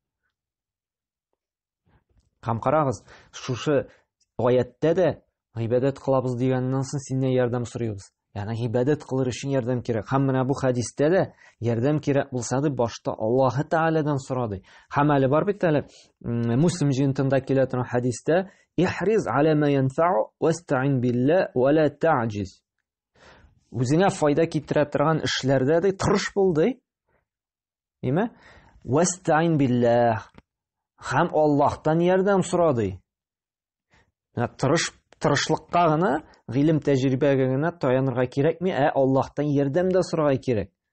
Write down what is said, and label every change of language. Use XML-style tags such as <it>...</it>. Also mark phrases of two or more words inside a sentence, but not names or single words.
<tt>Һәм карагыз, шушы аятта да гыйбадәт кылабыз дигәннән соң синнән ярдәм сорыйбыз. Ягъни гыйбадәт кылыр өчен ярдәм кирәк. Һәм менә бу хадистә дә ярдәм кирәк булса да башта Аллаһ Тәгаләдән сорады. Һәм әле бар бит әле Муслим җинтында килә торган хадистә:</tt> <ar>"احرص على ما ينفعك واستعن بالله ولا تعجز."</ar> <tt>Үзеңә файда китерә торган эшләрдә дә тырыш бул ди.</tt> <ar>Әйме? واستعن بالله.</ar> <tt>Һәм Аллаһтан ярдәм сорады. Тырышлыкка гына, гыйлем тәҗрибәгә генә таянырга кирәкми, Аллаһтан ярдәм дә сорарга кирәк.</tt>